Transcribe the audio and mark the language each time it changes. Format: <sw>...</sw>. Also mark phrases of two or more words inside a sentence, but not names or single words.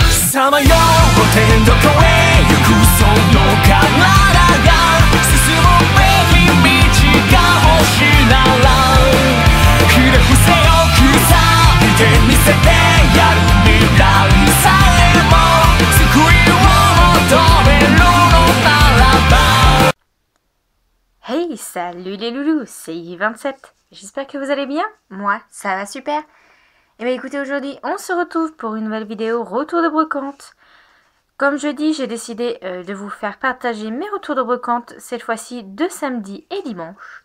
<ja>さまよってどこへ行くその体が進むべき道が星ならひれ伏せよくさ見てみせてやる未来さえも救いを求めるのならば。</ja> <fr>Hey, salut les loulous, c'est I27. J'espère que vous allez bien. Moi, ça va super. Et bien écoutez, aujourd'hui, on se retrouve pour une nouvelle vidéo retour de brocante. Comme je dis, j'ai décidé de vous faire partager mes retours de brocante, cette fois-ci de samedi et dimanche.</fr>